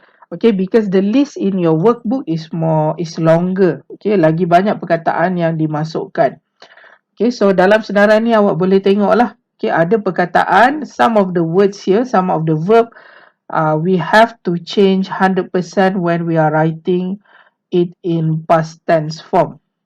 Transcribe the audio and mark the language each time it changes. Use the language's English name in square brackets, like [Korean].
[English] Okay, because the list in your workbook is longer. [Malay] Okay, lagi banyak perkataan yang dimasukkan. Okay, so dalam senarai ni awak boleh tengok lah. [English] Okay, [Malay] ada perkataan, [English] some of the words here, some of the verb, we have to change 100% when we are writing it in past tense form.